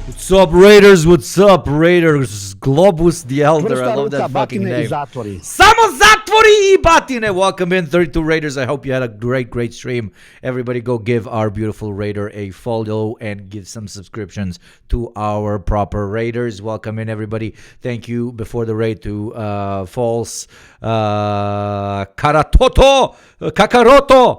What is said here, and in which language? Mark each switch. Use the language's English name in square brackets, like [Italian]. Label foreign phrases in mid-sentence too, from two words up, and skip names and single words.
[English] What's up, Raiders? What's up, Raiders? Globus the Elder. I love that fucking name. [Serbian] Samo zatvori I batine. [English] Welcome in, 32 Raiders. I hope you had a great stream. Everybody go give our beautiful Raider a follow and give some subscriptions to our proper Raiders. Welcome in, everybody. Thank you before the raid to False Kakaroto.